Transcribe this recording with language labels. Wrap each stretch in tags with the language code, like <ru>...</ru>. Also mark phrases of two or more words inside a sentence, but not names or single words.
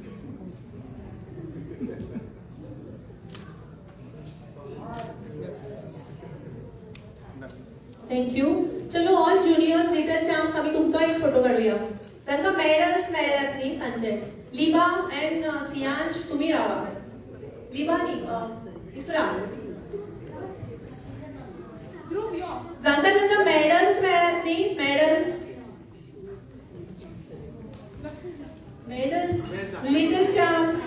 <mr>थँक्यू. चलो</mr> <en>all juniors little champs</en> <mr>आम्ही तुमचा एक फोटो काढूया.</mr> <kok>त्यांना मेडल्स मेळ्ळ्यात न्ही तांचे. लिबा अँड सियांश तुम्ही रावा. लिबा न्ही इफ्रा जांका मेडल्स मेळ्ळ्यात न्ही</kok> <en>medals little champs.</en>